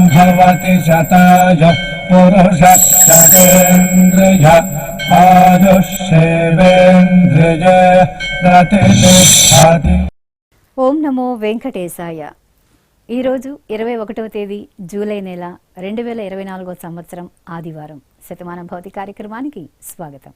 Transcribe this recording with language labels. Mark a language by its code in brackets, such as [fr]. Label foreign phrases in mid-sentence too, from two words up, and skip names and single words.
[sa] भवति शताय पुरुष शतेन्द्रिय आयुष्येवेन्द्रिय प्रतिष्ठति। [te] ఓం నమో వెంకటేశాయ. ఈరోజు 21వ తేదీ జూలై నెల 2024 సంవత్సరం ఆదివారం. శతమానం భౌతి కార్యక్రమానికి స్వాగతం.